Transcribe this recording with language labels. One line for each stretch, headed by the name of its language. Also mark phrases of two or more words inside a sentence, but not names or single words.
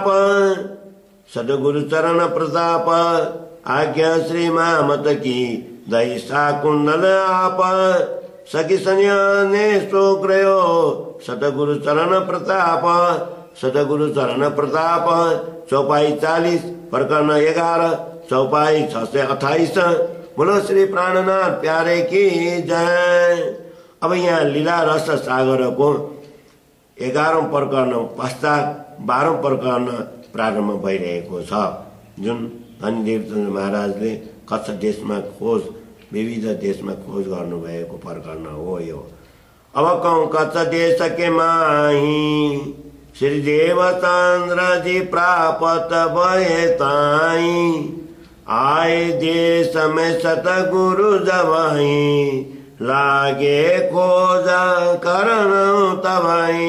Hindi: सतगुरु चरण प्रताप आज्ञा श्री मामत की दई सकुंदन आप, सखी सन्यास सो ग्रयो सतगुरु चरण प्रताप। सतगुरु चरण प्रताप चौपाई 40 प्रकरण 11 चौपाई 628। बोलो श्री प्राणनाथ प्यारे की जय।
Nepali: अब यहाँ लीला रस सागर को 11औं प्रकरण पश्चात 12औं प्रकरण प्रारम्भ भइरहेको छ, जुन धनीदेव महाराजले कच्छ देशमा खोज विविध देशमा खोज गर्नुभएको प्रकरण हो यो।
Hindi: अब कौं कच्छ देश के माही श्री देवचंद्र जी प्राप्त भये ताई, आए देश में सतगुरु जवाई, लागे खोज करण तबाई।